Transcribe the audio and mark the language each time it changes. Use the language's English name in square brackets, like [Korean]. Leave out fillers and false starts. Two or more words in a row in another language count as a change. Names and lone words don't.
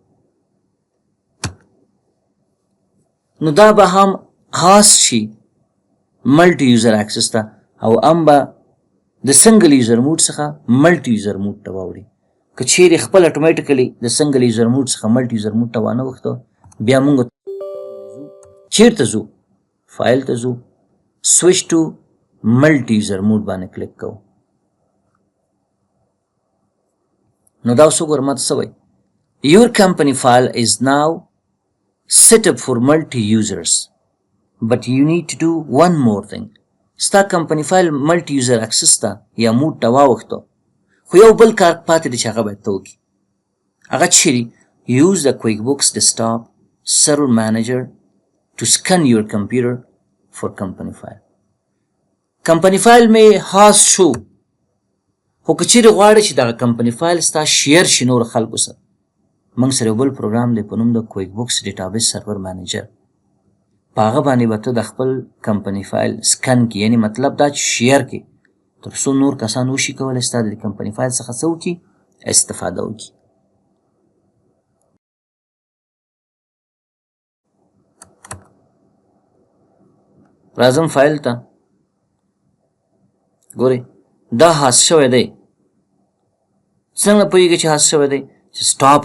[Pashto] نو دا به هم هاست شي [English] multi user access [Pashto] ته او هم به د [English] single user mode [Pashto] څخه [English] multi user mode [Pashto] ته واوړي که چیرې خپل اټومیټیکلی د [English] single user mode [Pashto] څخه [English] multi user mode [Pashto] ته وانه وښتو بیا موږ چیرته ځو فایل ته ځو [English] switch to multi user mode [Pashto] باندې کلیک کوو نو دا اوس وګوره ماته څه وایي [English] your company file is now set up for multi users but you need to do one more thing [Pashto] ستا [English] company file multi user access [Pashto] ته یا موډ ته واوښتو خو یو بل کار پاتې دی چې هغه باید ته وکړي هغه چیرې [English] use the QuickBooks desktop server manager to scan your computer for company file company file [Pashto] مې هاست شو خو که چیرې غواړې چې دغه [English] company file [Pashto] ستا شیر شي نور خلکو سره موږ سره یو بل پروګرام دی په نوم د QuickBooks database server manager په هغه باندې به ته د خپل [English] company file [Pashto] سکن کړي یعنې مطلب دا چې شیر کړي تر څو نور کسان وشي کولی ستا د [English] company file [Pashto] څخه څه وکړي استفاده وکړي راځم فایل ته ګورئ دا هاست شوی دی څنګه پوهېږي چې هاست شوی دی چې سټاپ